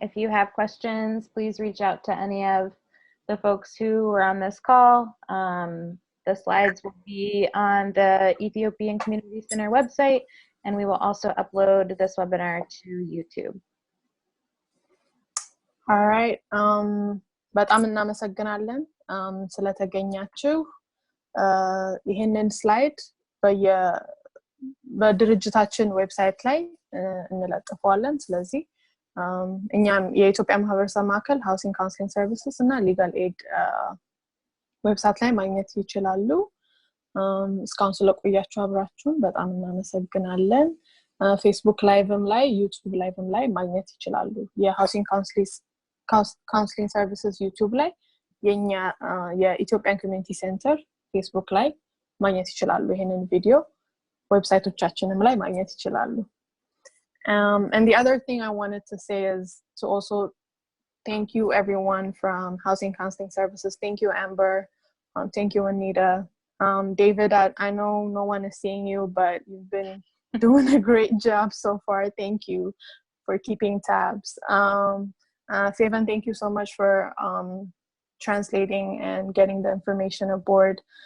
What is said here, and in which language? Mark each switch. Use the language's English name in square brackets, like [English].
[English] If you have questions, please reach out to any of the folks who were on this call. The slides will be on the Ethiopian Community Center website, and we will also upload this webinar to YouTube. All right. [Amharic] በጣም እናመሰግናለን ስለተገኛችሁ። ይሄንን ስላይድ በድርጅታችን ዌብሳይት ላይ እንለጥፈዋለን። ስለዚህ እኛም የኢትዮጵያ ማህበረሰብ ማዕከል ሃውሲንግ ካውንስሊንግ ሰርቪስስ እና ሊጋል ኤድ ዌብሳይት ላይ ማግኘት ይችላሉ። እስካሁን ስለቆያችሁ አብራችሁን በጣም እናመሰግናለን። ፌስቡክ ላይቭም ላይ ዩቲዩብ ላይቭም ላይ ማግኘት ይችላሉ። የሃውሲንግ ካውንስሊንግ ሰርቪስስ ዩቲዩብ ላይ የኛ የኢትዮጵያን ኮሚኒቲ ሴንተር ፌስቡክ ላይ ማግኘት ይችላሉ። ይሄንን ቪዲዮ ዌብሳይቶቻችንም ላይ ማግኘት ይችላሉ። [English] And the other thing I wanted to say is to also thank you everyone from Housing Counseling Services. Thank you, Amber. Thank you, Anita. David, I know no one is seeing you, but you've been doing a great job so far. Thank you for keeping tabs. Favan, thank you so much for translating and getting the information aboard.